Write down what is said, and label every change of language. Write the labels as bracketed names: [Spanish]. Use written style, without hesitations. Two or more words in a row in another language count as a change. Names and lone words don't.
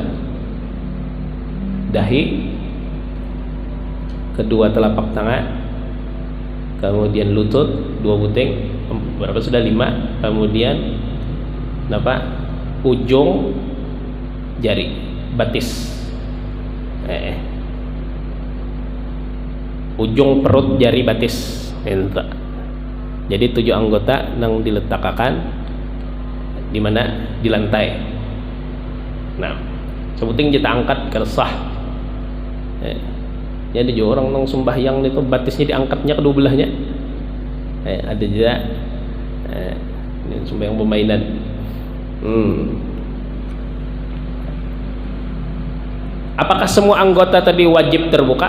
[Indonesian] Dahi, kedua telapak tangan, kemudian lutut 2 buting, berapa sudah 5, kemudian ujung jari batis, ujung perut jari batis. Jadi 7 anggota yang diletakkan di mana? Di lantai. [Banjar] Nah, sebuting kita angkat kersah. [Indonesian] Jadi orang nang sembahyang itu batisnya diangkatnya kedua belahnya. Ada juga ini sembahyang permainan. Apakah semua anggota tadi wajib terbuka?